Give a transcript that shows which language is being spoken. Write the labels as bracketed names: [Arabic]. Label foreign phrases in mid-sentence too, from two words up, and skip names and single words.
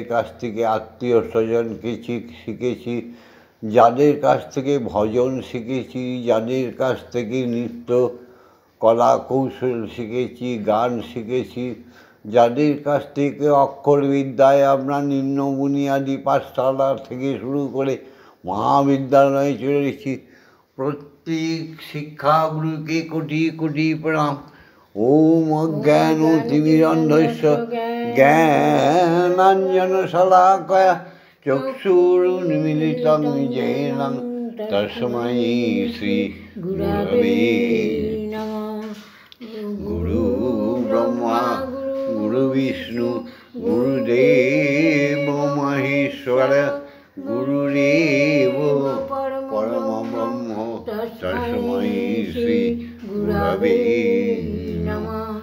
[Bangla] কাছ থেকে আত্মীয় স্বজনকে শিখেছি, যাদের কাছ থেকে ভজন শিখেছি, যাদের কাছ থেকে নৃত্য কলা কৌশল শিখেছি, গান শিখেছি, যাদের কাছ থেকে অক্ষরবিদ্যায় আমরা নিম্ন বুনিয়াদি পাঠশালা থেকে শুরু করে মহাবিদ্যালয়ে চলেছি, প্রত্যেক শিক্ষাগুরুকে কোটি কোটি প্রণাম। [Sanskrit] ओम् अज्ञानतिमिरन्धस्य ज्ञानाञ्जनशलाकया চক্ষুरुन्मीलितं येन तस्मै श्रीगुरवे नमः। गुरु ब्रह्मा गुरु विष्णु गुरुदेव महेश्वर गुरुदेव परमब्रह्म तस्मै श्रीगुरवे नमः।